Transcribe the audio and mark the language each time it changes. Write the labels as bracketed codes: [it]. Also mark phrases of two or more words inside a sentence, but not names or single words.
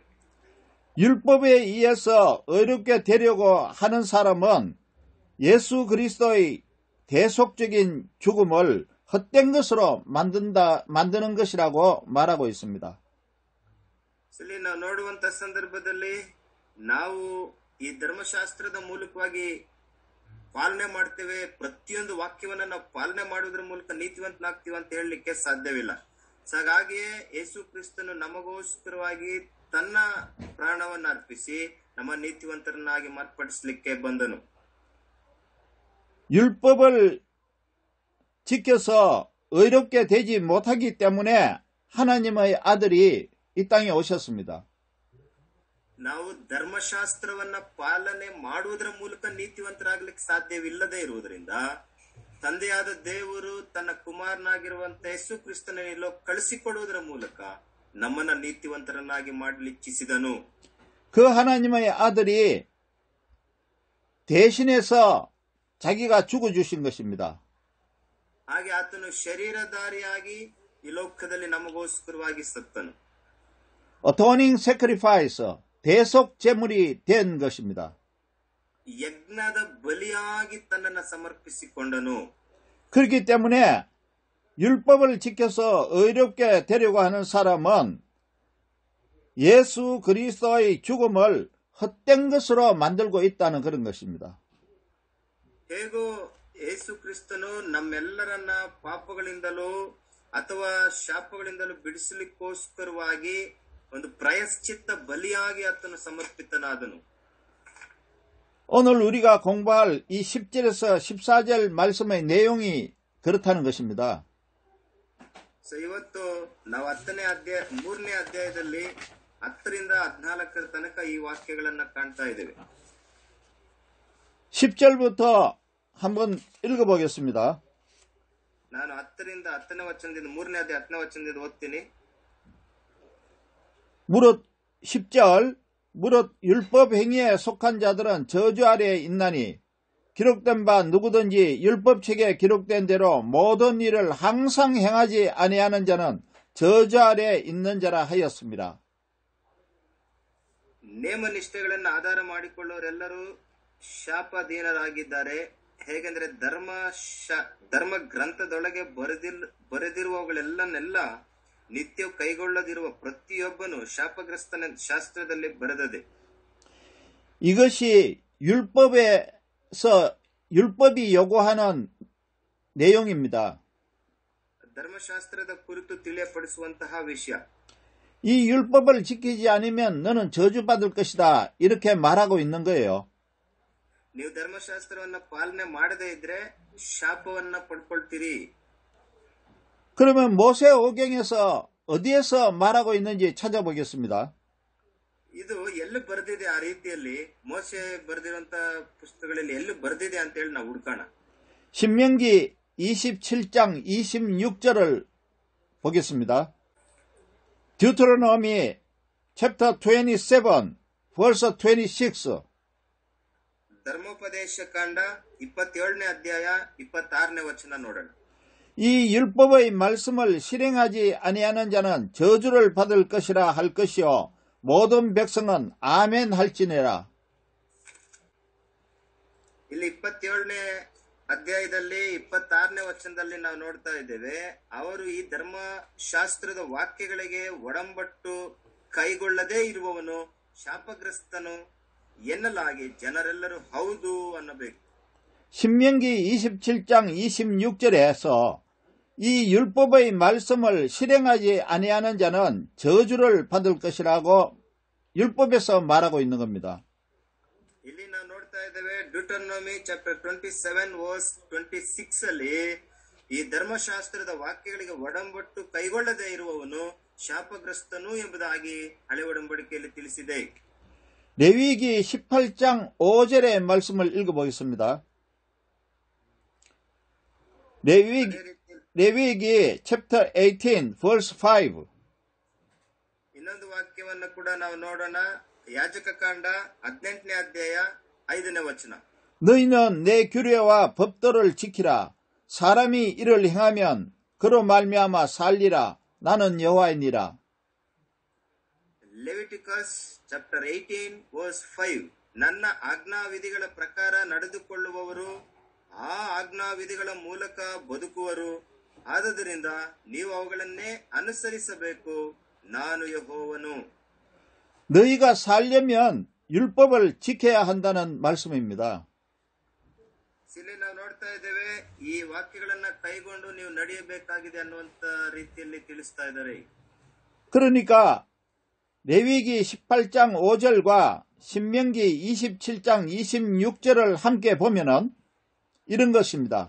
[ko] 율법에 의해서 어렵게 되려고 하는 사람은 예수 그리스도의 대속적인 죽음을 헛된 것으로 만드는 것이라고 말하고 있습니다. [kn] ಇಲ್ಲಿ ನಾವು ನೋಡುವಂತ ಸಂದರ್ಭದಲ್ಲಿ ನಾವು ಈ ಧರ್ಮಶಾಸ್ತ್ರದ ಮೂಲಕವಾಗಿ ಪಾಲನೆ ಮಾಡ್ತೇವೆ, ಪ್ರತಿಯೊಂದು ವಾಕ್ಯವನ್ನ ನಾವು ಪಾಲನೆ ಮಾಡುವುದರ ಮೂಲಕ ನೀತಿವಂತನಾಗ್ತೀವಿ ಅಂತ ಹೇಳಲಿಕ್ಕೆ ಸಾಧ್ಯವಿಲ್ಲ. ಹಾಗಾಗಿಯೇ ಯೇಸು ಕ್ರಿಸ್ತನು ನಮಗೋಸ್ಕರವಾಗಿ ತನ್ನ ಪ್ರಾಣವನ್ನು ಅರ್ಪಿಸಿ ನಮ್ಮ ನೀತಿವಂತರನ್ನಾಗಿ ಮಾರ್ಪಡಿಸಲಿಕ್ಕೆ ಬಂದನು. [ko] 율법을 지켜서 의롭게 되지 못하기 때문에 하나님의 아들이 이 땅에 오셨습니다. [kn] ನಾವು ಧರ್ಮಶಾಸ್ತ್ರವನ್ನ ಪಾಲನೆ ಮಾಡುವುದರ ಮೂಲಕ ನೀತಿವಂತರಾಗ್ಲಿಕ್ಕೆ ಸಾಧ್ಯವಿಲ್ಲದೆ ಇರುವುದರಿಂದ ತಂದೆಯಾದ ದೇವರು ತನ್ನ ಕುಮಾರನಾಗಿರುವಂತ ಯೇಸು ಕ್ರಿಸ್ತನನ್ನು ಕಳಿಸಿಕೊಡುವುದರ ಮೂಲಕ ನಮ್ಮನ್ನ ನೀತಿವಂತರನ್ನಾಗಿ ಮಾಡಲಿಚ್ಛಿಸಿದನು. [ko] 그 하나님의 아들이 대신해서 자기가 죽어주신 것입니다. [kn] ಹಾಗೆ ಆತನು ಶರೀರಧಾರಿಯಾಗಿ ಈ ಲೋಕದಲ್ಲಿ ನಮಗೋಸ್ಕರವಾಗಿ ಸತ್ತನು. [en] Atoning sacrifice, [ko] 대속 제물이 된 것입니다. [kn] ಯಜ್ಞದ ಬಲಿಯಾಗಿ ತನ್ನನ್ನು ಸಮರ್ಪಿಸಿಕೊಂಡನು. [ko] 그렇기 때문에 율법을 지켜서 의롭게 되려고 하는 사람은 예수 그리스도의 죽음을 헛된 것으로 만들고 있다는 그런 것입니다. [kn] ಹೇಗೋ ಯೇಸು ಕ್ರಿಸ್ತನು ನಮ್ಮೆಲ್ಲರನ್ನ ಪಾಪಗಳಿಂದಲೂ ಅಥವಾ ಶಾಪಗಳಿಂದಲೂ ಬಿಡಿಸಲಿಕ್ಕೋಸ್ಕರವಾಗಿ ಒಂದು ಪ್ರಾಯಶ್ಚಿತ್ತ ಬಲಿಯಾಗಿ ಆತನು ಸಮರ್ಪಿತನಾದನು. [ko] 오늘 우리가 공부할 이 10절에서 14절 말씀의 내용이 그렇다는 것입니다. [kn] ಇವತ್ತು ನಾವು 3ನೇ ಅಧ್ಯಾಯದಲ್ಲಿ 10ರಿಂದ 14ರ ತನಕ ಈ ವಾಕ್ಯಗಳನ್ನ ಕಾಣ್ತಾ ಇದ್ದೇವೆ. [ko] 10절부터 한번 읽어보겠습니다. [kn] ನಾನು 10ರಿಂದ 10ನೇ ವಚನದಿಂದ 3ನೇ ಅಧ್ಯಾಯ 10ನೇ ವಚನದಿಂದ ಓದ್ತೀನಿ. [ko] 무릇 10절 무릇 율법 행위에 속한 자들은 저주 아래에 있나니 기록된 바 누구든지 율법책에 기록된 대로 모든 일을 항상 행하지 아니하는 자는 저주 아래에 있는 자라 하였습니다. [kn] ನೇಮ ನಿಷ್ಠೆಗಳನ್ನು ಆಧಾರ ಮಾಡಿಕೊಳ್ಳುವರೆಲ್ಲರೂ ಶಾಪಾಧೀನರಾಗಿದ್ದಾರೆ. ಹೇಗೆಂದರೆ ಧರ್ಮ ಗ್ರಂಥದೊಳಗೆ ಬರೆದಿರುವವುಗಳೆಲ್ಲನೆಲ್ಲ ನಿತ್ಯ ಕೈಗೊಳ್ಳದಿರುವ ಪ್ರತಿಯೊಬ್ಬನು ಶಾಪಗ್ರಸ್ತನ ಶಾಸ್ತ್ರದಲ್ಲಿ ಬರೆದದೆ. [ko] 이것이 율법이 요구하는 내용입니다. [kn] ಧರ್ಮಶಾಸ್ತ್ರದ ಕುರಿತು ತಿಳಿಯಪಡಿಸುವಂತಹ ವಿಷಯ. [ko] 이 율법을 지키지 않으면 너는 저주받을 것이다. 이렇게 말하고 있는 거예요. [kn] ನೀವು ಧರ್ಮಶಾಸ್ತ್ರವನ್ನ ಪಾಲನೆ ಮಾಡದೇ ಇದ್ರೆ ಶಾಪವನ್ನ ಪಡ್ಕೊಳ್ತೀರಿ. [ko] 그러면 모세오경에서 어디에서 말하고 있는지 찾아보겠습니다. [kn] ಇದು ಎಲ್ಲಿ ಬರೆದಿದೆ ಆ ರೀತಿಯಲ್ಲಿ ಮೋಶೆ ಬರೆದಿರುವಂತ ಪುಸ್ತಕಗಳಲ್ಲಿ ಎಲ್ಲಿ ಬರೆದಿದೆ ಅಂತ ಹೇಳಿ ನಾವು ಹುಡುಕೋಣ. [ko] 신명기 27장 26절을 보겠습니다. [en] 듀테로노미 chapter 27, verse 26. [kn] ಧರ್ಮೋಪದೇಶ ಕಾಂಡ 27ನೇ ಅಧ್ಯಾಯ 26ನೇ ವಚನ ನೋಡೋಣ. [ko] 이 율법의 말씀을 실행하지 아니하는 자는 저주를 받을 것이라 할 것이요 모든 백성은 아멘 할지니라. [kn] ಇಲ್ಲಿ 27ನೇ ಅಧ್ಯಾಯದಲ್ಲಿ 26ನೇ ವಚನದಲ್ಲಿ ನಾವು ನೋಡ್ತಾ ಇದ್ದೇವೆ, ಅವರು ಈ ಧರ್ಮಶಾಸ್ತ್ರದ ವಾಕ್ಯಗಳಿಗೆ ಒಡಂಬಟ್ಟು ಕೈಗೊಳ್ಳದೇ ಇರುವವನು ಶಾಪಗ್ರಸ್ತನು ಎನ್ನಲಾಗಿ ಜನರೆಲ್ಲರೂ ಹೌದು ಅನ್ನಬೇಕು. [ko] 신명기 27장 26절에서 이 율법의 말씀을 실행하지 아니하는 자는 저주를 받을 것이라고 율법에서 말하고 있는 겁니다. [kn] ಇಲ್ಲಿ ನಾವು ನೋಡ್ತಾ ಇದ್ದೇವೆ [en] Deuteronomy chapter 27 verse 26 [kn] ಅಲ್ಲಿ ಈ ಧರ್ಮಶಾಸ್ತ್ರದ ವಾಕ್ಯಗಳಿಗೆ ಒಡಂಬಟ್ಟು ಕೈಗೊಳ್ಳದೇ ಇರುವವನು ಶಾಪಗ್ರಸ್ತನು ಎಂಬುದಾಗಿ ಹಳೆ ಒಡಂಬಡಿಕೆಯಲ್ಲಿ ತಿಳಿಸಿದೆ. [ko] 레위기 18장 5절의 말씀을 읽어보겠습니다. [en] 레위기 chapter 18 verse 5. [kn] ಇನ್ನೊಂದು ವಾಕ್ಯವನ್ನು ಕೂಡ ನಾವು ನೋಡೋಣ. ಯಾಜಕ ಕಾಂಡ 18ನೇ ಅಧ್ಯಾಯ 5ನೇ ವಚನ. [ko] 너희는 내 규례와 법도를 지키라. 사람이 이를 행하면 그로 말미암아 살리라. 나는 여호와이니라. [en] Leviticus chapter 18 verse 5. [kn] ನನ್ನ ಆಜ್ಞಾವಿಧಿಗಳ ಪ್ರಕಾರ ನಡೆದುಕೊಳ್ಳುವವರು ಆ ಆಜ್ಞಾವಿಧಿಗಳ ಮೂಲಕ ಬದುಕುವರು. ಆದುದರಿಂದ ನೀವು ಅವುಗಳನ್ನೇ ಅನುಸರಿಸಬೇಕು. ನಾನು ಯೆಹೋವನು. [ko] 너희가 살려면 율법을 지켜야 한다는 말씀입니다. [kn] ಇಲ್ಲಿ ನಾವು ನೋಡ್ತಾ ಇದ್ದೇವೆ, ಈ ವಾಕ್ಯಗಳನ್ನ ಕೈಗೊಂಡು ನೀವು ನಡೆಯಬೇಕಾಗಿದೆ ಅನ್ನುವಂತ ರೀತಿಯಲ್ಲಿ ತಿಳಿಸ್ತಾ ಇದ್ದಾರೆ. [ko] 그러니까 레위기 18장 5절과 신명기 27장 26절을 함께 보면은 이런 것입니다.